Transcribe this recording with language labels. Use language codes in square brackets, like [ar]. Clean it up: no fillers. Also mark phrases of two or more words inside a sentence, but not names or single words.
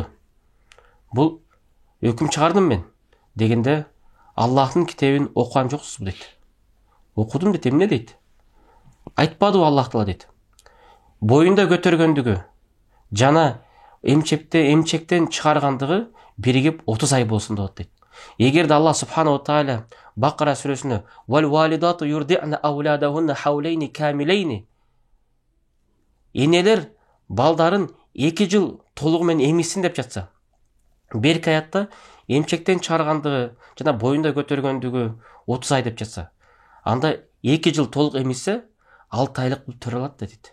[ky] Бул өкүм чыгардым мен дегенде, Аллахтын китебин окуган жоксузбу дейт. Окудум дейт, эмне дейт. Айтпадыбы Аллах Таала дейт. Боюнда көтөргөндүгү жана эмчектен чыгаргандыгы биригип 30 ай болсун деп дейт. Эгерде Аллах [ar] سبحانه وتعالى [ky] Бакара сүрөсүнө [ar] والوالدات يرضعن أولادهن حولين كاملين, [ky] энелер балдарын 2 жыл толугу менен эмишсин деп жатса, берки аятта эмчектен чыгаргандыгы жана боюнда көтөргөндүгү 30 ай деп жатса, анда 2 жыл толук эмишсе 6 айлык бул төрө алат дейт.